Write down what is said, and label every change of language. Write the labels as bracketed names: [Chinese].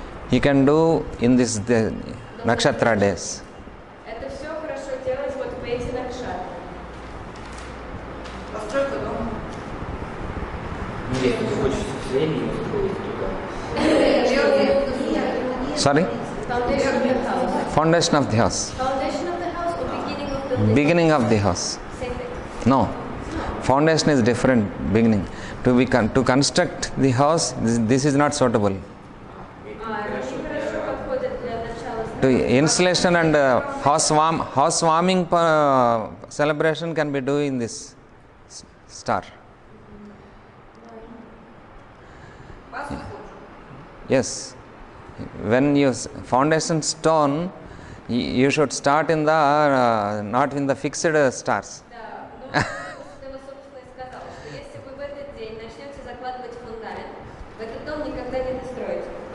[English] you can do in this nakshatra days. [Russian] Это все хорошо делать вот в эти накшатры. Постройка дома. Ну, если ты хочешь время устроить туда. [English] Sorry? Foundation of the house. Foundation of the house. Foundation of the house or beginning of the Beginning of the house. Same thing. No. Foundation is different. Beginning. To construct the house, this is not suitable. [Russian] Они хорошо подходят для начала [English] To installation and housewarming celebration can be done in this star. Yes. When you foundation stone, you should start in the not in the fixed stars. [Russian] Да, ну, что собственно, и сказал, что если вы в этот день начнете закладывать фундамент, в этот дом никогда не достроите.